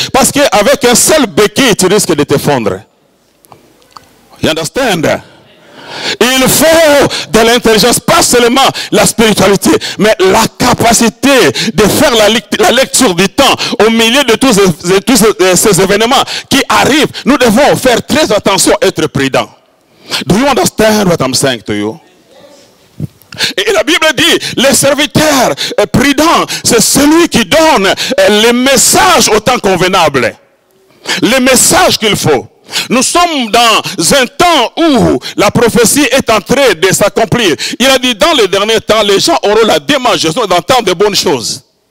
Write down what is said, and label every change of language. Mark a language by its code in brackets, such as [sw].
[fr] Parce qu'avec un seul béquille, tu risques de t'effondrer. [en] You understand? [fr] Il faut de l'intelligence, pas seulement la spiritualité, mais la capacité de faire la lecture du temps au milieu de tous ces événements qui arrivent. Nous devons faire très attention, être prudents. [en] Do you understand what I'm saying to you? [fr] Et la Bible dit, le serviteur prudent, c'est celui qui donne les messages au temps convenable. Les messages qu'il faut. Nous sommes dans un temps où la prophétie est en train de s'accomplir. Il a dit, dans les derniers temps, les gens auront la démangeaison d'entendre de bonnes choses.